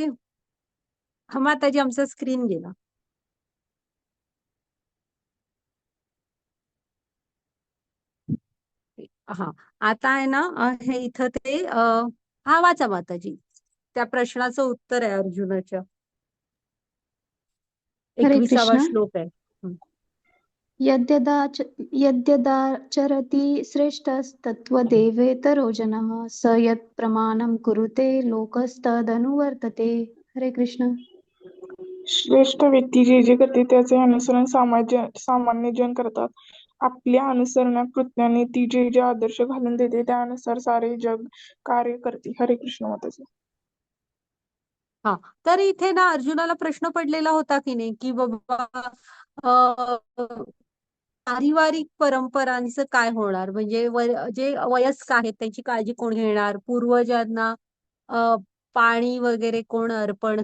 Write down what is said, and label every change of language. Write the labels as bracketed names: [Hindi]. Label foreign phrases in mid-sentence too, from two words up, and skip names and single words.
[Marathi] हा, माताजी आमचा स्क्रीन गेला. हा, आता आहे ना हे इथं ते हा वाचा माताजी, त्या प्रश्नाचं उत्तर आहे अर्जुनाच्या. हरे 21वा कृष्ण. श्लोक आहे. हं. [Sanskrit] यद्यदाचरति श्रेष्ठस्तत्त्वदेवेतरो जनः स यत् प्रमाणं कुरुते लोकस्तदनुवर्तते. [Marathi] हरे कृष्ण. श्रेष्ठ व्यक्ती जे जे करते त्याचे अनुसरण सामान्य जन करतात. आपल्या अनुसरणा कृत्याने ती जे जे आदर्श घालून देते त्यानुसार सारे जग कार्य करते. हरे कृष्ण माताजी. हा, तर इथे ना अर्जुनाला प्रश्न पडलेला होता की नाही, की बाबा पारिवारिक परंपरांचं काय होणार, म्हणजे जे वयस्क आहेत त्यांची काळजी कोण घेणार, पूर्वजांना पाणी वगैरे कोण अर्पण